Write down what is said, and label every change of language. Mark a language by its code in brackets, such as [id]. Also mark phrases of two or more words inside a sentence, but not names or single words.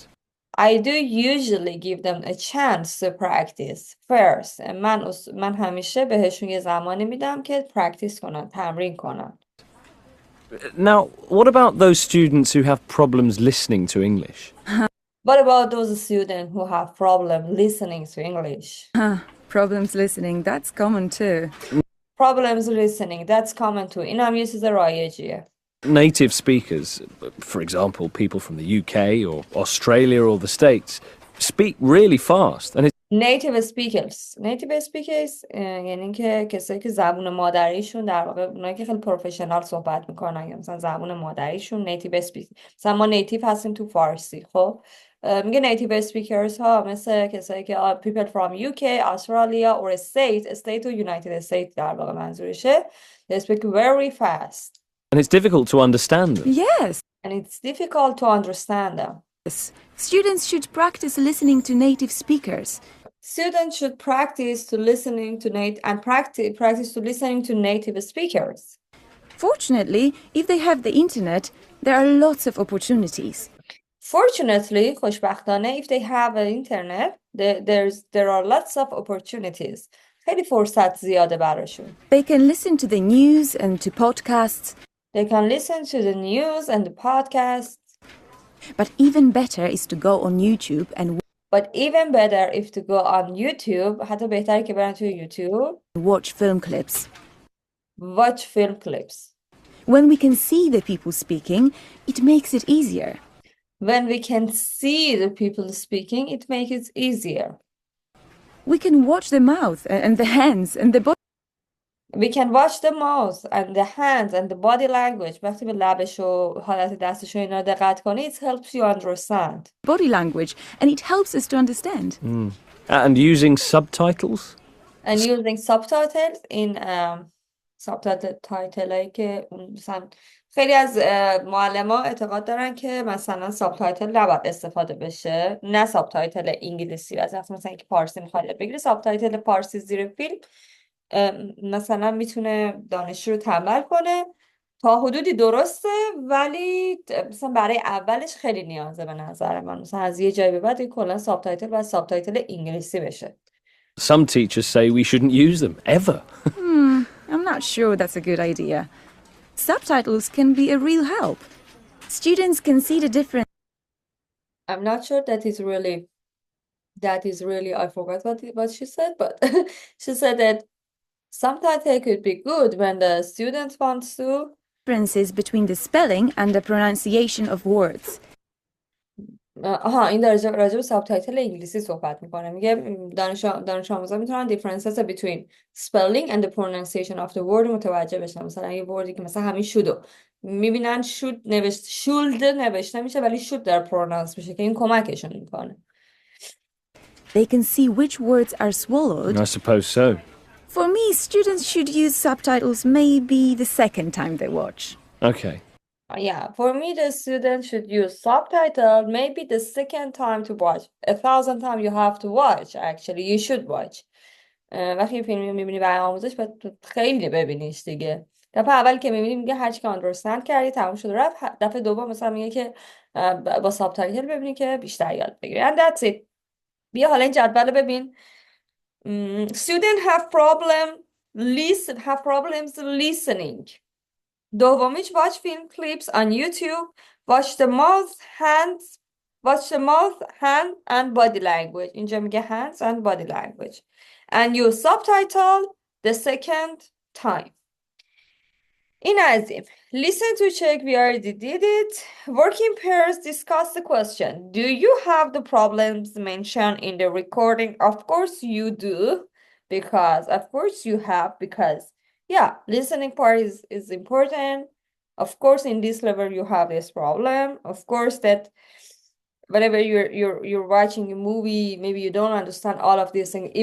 [en] I do usually give them a chance to practice first. [fa] من همیشه بهشون یه زمانی میدم که practice کنن، تمرین کنن. [en] Now, what about those students who have problems listening to English? What about those students who have problem listening to English? Problems listening, that's common too. Problems listening, that's common too. [fa] این هم یه چیز رایجیه. [en] Native speakers, for example, people from the UK or Australia or the States, speak really fast. And Native speakers [fa] یعنی که کسایی که زبون مادریشون در واقع اونایی که خیلی پروفشنال صحبت میکنن یا مثلا زبون مادریشون [en] native speakers. [fa] مثلا ما نیتیو هستیم تو فارسی. خب میگه [en] native speakers [fa] ها مثل کسایی که [en] people from UK, Australia or state [fa] و United States در واقع منظورشه. [en] They speak very fast. it's difficult to understand them. Yes. And it's difficult to understand them. Students should practice listening to native speakers. Students should practice to listening to practice to listening to native speakers. Fortunately, if they have the internet, there are lots of opportunities. Fortunately, خوشبختانه, if they have an internet, there are lots of opportunities. [fa] خیلی فرصت زیاده براشون. [en] They can listen to the news and to podcasts. They can listen to the news and the podcasts. But even better is to go on YouTube and [fa] حتی بهتره که برن توی یوتیوب. [en] watch film clips. watch film clips. When we can see the people speaking, it makes it easier. When we can see the people speaking, it makes it easier. We can watch the mouth and the hands and the body We can watch the mouth and the hands and the body language. [fa] وقتی به لبش و حالت دستش و اینا دقت کنی, [en] it helps you understand. language, and it helps us to understand. And using subtitles? And using subtitles in subtitle [fa] هایی که مثلا خیلی از معلم ها اعتقاد دارن که مثلا سابتایتل نباید استفاده بشه, نه سابتایتل انگلیسی. مثلا که پارسی میخواد بگیره, سابتایتل پارسی زیر فیلم مثلا میتونه دانشجو رو تنبل کنه. تا حدودی درسته, ولی مثلا برای اولش خیلی نیازه به نظر من. مثلا از یه جایی به بعد کلا سابتایتل و سابتایتل انگلیسی بشه. [en] Some teachers say we shouldn't use them, ever. I'm not sure that's a good idea. Subtitles can be a real help. Students can see the difference. I'm not sure that is really, I forgot what she said, but she said that subtitle could be good when the student wants to. Differences between the spelling and the pronunciation of words. [fa] این راجع به سابتایتل انگلیسی صحبت میکنه. میگه دانش آموزا میتونن [en] differences between spelling and the pronunciation of the word [fa] متوجه بشن. مثلا یه وردی که مثلا همین شودو میبینن should نوشته میشه ولی should در pronounce میشه که این کمکشون میکنه. [en] They can see which words are swallowed. I suppose so. For me, students should use subtitles maybe the second time they watch. Okay. Yeah, for me, the student should use subtitle maybe the second time to watch. 1,000 times you have to watch, actually. You should watch. [fa] وقتی فیلم میبینی برای آموزش باید خیلی ببینیش دیگه. دفعه اول که میبینی میگه هر چی که understand کردی تموم شد رفت. دفعه دوم مثلا میگه که با سابتایتل ببینی که بیشتر یاد بگیری. [en] And that's it. [fa] بیا حالا این جدول ببین. [en] Student have problems listening. دومیش watch film clips on YouTube, watch the mouth, hand and body language. [fa] اینجا میگه [en] hands and body language. And use subtitle the second time. [fa] این از این. [en] Listen to check, we already did it. Work in pairs, discuss the question. Do you have the problems mentioned in the recording? Of course you do. Because yeah, listening part is important. Of course, in this level you have this problem. Of course, that whenever you're watching a movie, maybe you don't understand all of these things.